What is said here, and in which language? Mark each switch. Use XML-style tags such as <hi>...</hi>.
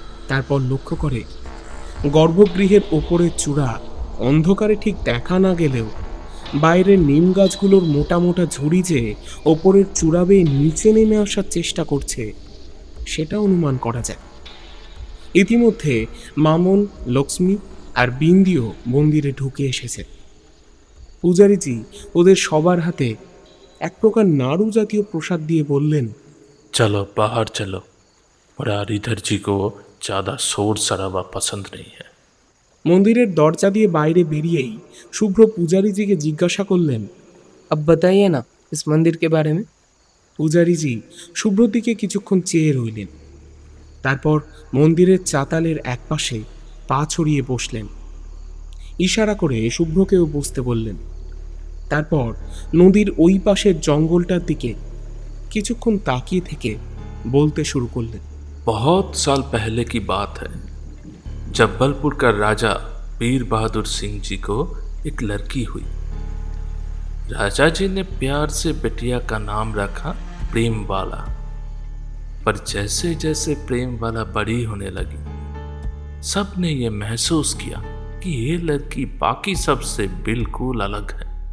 <bn>তারপর লক্ষ্য করে গর্ভগৃহের ওপরের চূড়া অন্ধকারে ঠিক দেখা না গেলেও বাইরের নিম গাছগুলোর মোটা মোটা ঝুড়ি যে ওপরের চূড়া বেয়ে নিচে নেমে আসার চেষ্টা করছে সেটা অনুমান করা যায়। ইতিমধ্যে মামন, লক্ষ্মী আর বিন্দিও মন্দিরে ঢুকে এসেছে। পূজারীজি ওদের সবার হাতে এক প্রকার নাড়ু জাতীয় প্রসাদ দিয়ে বললেন,</bn> <hi>चलो बाहर चलो, मुरारीधर जी को ज़्यादा शोर शराबा पसंद नहीं है।</hi> <bn>মন্দিরের দরজা দিয়ে বাইরে বেরিয়েই শুভ্র পূজারীজিকে জিজ্ঞাসা করলেন,</bn> <hi>अब बताइए ना इस मंदिर के बारे में।</hi> <bn>পূজারীজি শুভ্রর দিকে কিছুক্ষণ চেয়ে রইলেন। তারপর মন্দিরের চাতালের একপাশে পা ছড়িয়ে বসলেন। ইশারা করে শুভ্রকেও বসতে বললেন। তারপর নদীর ওই পাশের জঙ্গলটার দিকে কিছুক্ষণ তাকিয়ে থেকে বলতে শুরু করলেন।</bn> <hi>बहुत साल पहले की बात है, जब्बलपुर का राजा वीर बहादुर सिंह जी को एक लड़की हुई। राजा जी ने प्यार से बिटिया का नाम रखा प्रेम वाला। पर जैसे जैसे प्रेम वाला बड़ी होने लगी, सब ने ये महसूस किया कि ये लड़की बाकी सब से बिल्कुल अलग है।</hi>